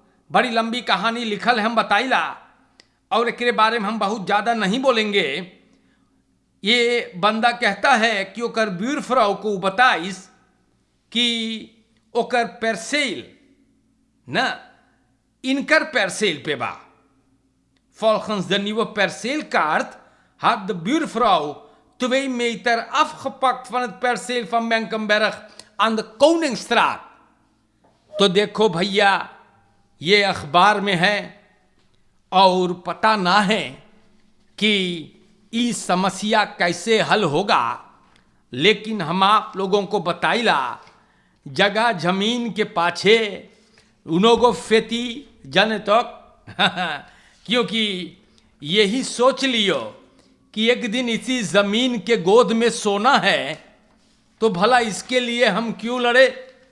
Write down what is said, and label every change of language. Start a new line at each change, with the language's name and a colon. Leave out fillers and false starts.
Hindi: बड़ी लंबी कहानी लिखल है, हम बताइला, और एक बारे में हम बहुत ज़्यादा नहीं बोलेंगे। ये बंदा कहता है कि ओकर ब्यूरफ्राउ को बताइस कि ओकर परसेल ना इनकर परसेल पे बा।
Dutch: Volgens de nieuwe perceelkaart had de buurvrouw 2 meter afgepakt van het perceel van Menkenberg aan de Koningsstraat।
Hindi: तो देखो भैया, ये अखबार में है और पता ना है कि इस समस्या कैसे हल होगा, लेकिन हम आप लोगों को बताइला, जगह जमीन के पाछे उनको फेती जन तक क्योंकि यही सोच लियो कि एक दिन इसी जमीन के गोद में सोना है, तो भला इसके लिए हम क्यों लड़े।